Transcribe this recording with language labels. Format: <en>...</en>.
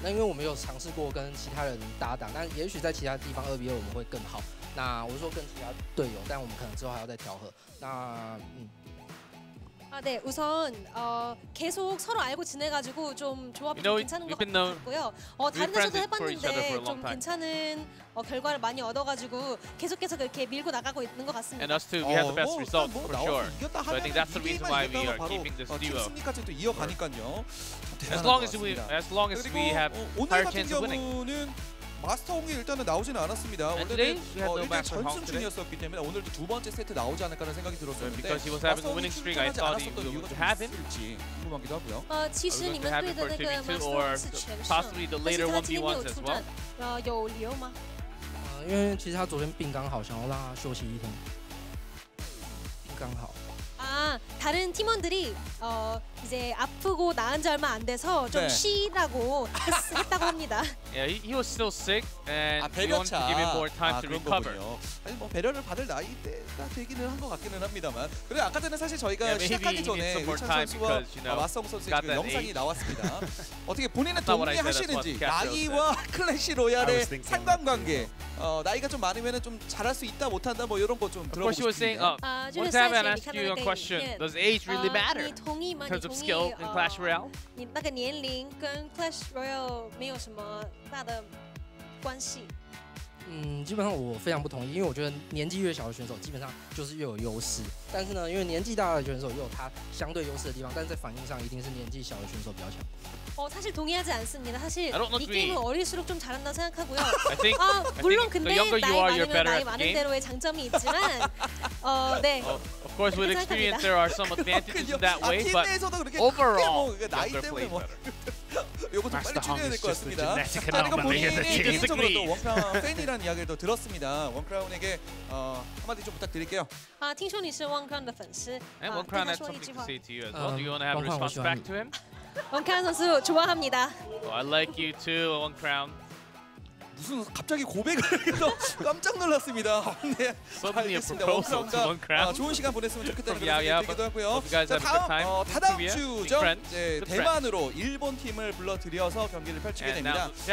<zh>那因为我们有尝试过跟其他人搭档，但也许在其他地方2比2我们会更好。那我是说跟其他队友，但我们可能之后还要再调和。那</zh> <ko>네, 우선 계속 서로 알고 지내가지고 좀 조합이 괜찮은 것 같고요. 다른 데서도 해봤는데 좀 괜찮은 결과를 많이 얻어가지고 계속해서 그렇게 밀고 나가고 있는 것 같습니다.</ko> <en>And us too, we had the best results for sure. So I think that's the reason why we are keeping this duo.</en> <ko>승리까지 또 이어가니까요.</ko> <en>As long as we have higher chance of winning.</en> <ko>마스터 홍이 일단은 나오지는 않았습니다. 원래는 일단 전승 중이었었기 때문에 오늘도 두 번째 세트 나오지 않을까라는 생각이 들었었는데 마스터 홍이 출전하지 않았었던 이유가 좀 있을지 궁금하기도 하고요.</ko> <zh>其实你们队的那个 Master 是全胜，但是他今天没有出战，有理由吗？因为其实他昨天病刚好，想要让他休息一天，病刚好。</zh> <ko>다른 팀원들이 이제 아프고 나은 지 얼마 안 돼서 좀 쉬라고 했다고 합니다.</ko> <en>Yeah, he was still sick, and we wanted to give him more time to recover.</en> <ko>아니 뭐 배려를 받을 나이대가 되기는 한 것 같기는 합니다만. 그래 아까 전에 사실 저희가 시작하기 전에 의찬 선수와 마스터 선수의 그 영상이 나왔습니다. 어떻게 본인은 동의하시는지 나이와 클래시 로얄의 상관관계. 나이가 좀 많으면 좀 잘할 수 있다 못한다 뭐 이런 거 좀 들어보고 싶습니다.</ko> <en>One time I asked you a question: Does age really matter in terms of skill in Clash Royale?</en> <zh>你那个年龄跟 Clash Royale 没有什么大的关系。基本上我非常不同意，因为我觉得年纪越小的选手基本上就是越有优势。但是呢，因为年纪大的选手也有他相对优势的地方，但是在反应上一定是年纪小的选手比较强。</zh> <ko>사실 동의하지 않습니다. 사실 이 게임은 어릴수록 좀 잘한다고 생각하고요. 물론 근데 나이 많으면 나이 많은 대로의 장점이 있지만 네.</ko> <en>Of course, with experience, there are some advantages in that way, but overall, younger plays better.</en> <ko>요거 좀 빨리 줄여야 될 것 같습니다. 그리고 본인이 개인적으로도 원크라운 팬이라는 이야기를 들었습니다. 원크라운에게 한마디 좀 부탁드릴게요.</ko> <zh>听说你是 원크라운 的粉丝</zh> <en>And Wonkraan had something to say to you as well. Do you want to have a response back to him?</en> <ko>원크라운 선수 좋아합니다.</ko> <en>I like you too, Wonkraan.</en> <ko>무슨 갑자기 고백을 해서 깜짝 놀랐습니다. 네, 알겠습니다. 원크라운과 좋은 시간 보냈으면 좋겠다는 그런 생각이 들기도 하고요. 자, 다음 주죠. 대만으로 일본 팀을 불러들여서 경기를 펼치게 됩니다.</ko>